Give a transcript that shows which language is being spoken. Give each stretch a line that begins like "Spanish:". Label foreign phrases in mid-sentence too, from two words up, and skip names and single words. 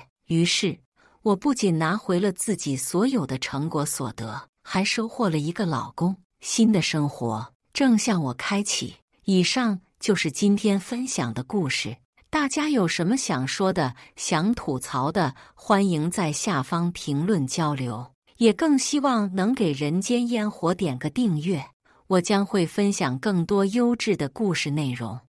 Chinese: 於是，我不僅拿回了自己所有的成果所得，還收穫了一個老公，新的生活正向我開啟。以上就是今天分享的故事，大家有什麼想說的、想吐槽的，歡迎在下方評論交流，也更希望能給人間煙火點個訂閱，我將會分享更多優質的故事內容。